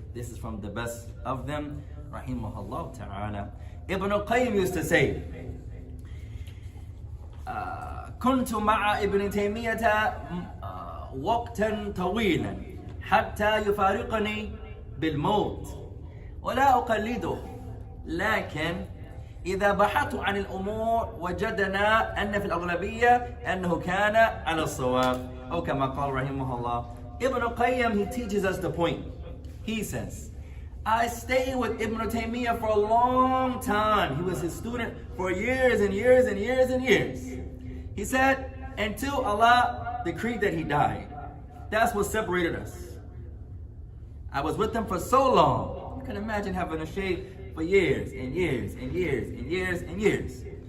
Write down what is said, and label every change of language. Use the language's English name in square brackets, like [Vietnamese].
[English] this is from the best of them, rahimahullah ta'ala. Ibn al-Qayyim used to say, [Arabic] كنت مع ابن تيمية وقتا طويلا حتى يفارقني بالموت ولا أقلده، لكن إذا بحثت عن الأمور وجدنا أن في الأغلبية أنه كان على الصواب، أو كما قال رحمه الله. [English] Ibn al-Qayyim, he teaches us the point. He says, I stayed with Ibn Taymiyyah for a long time. He was his student for years and years and years and years. He said, until Allah decreed that he died. That's what separated us. I was with him for so long. You can imagine having a shade for years and years and years and years and years.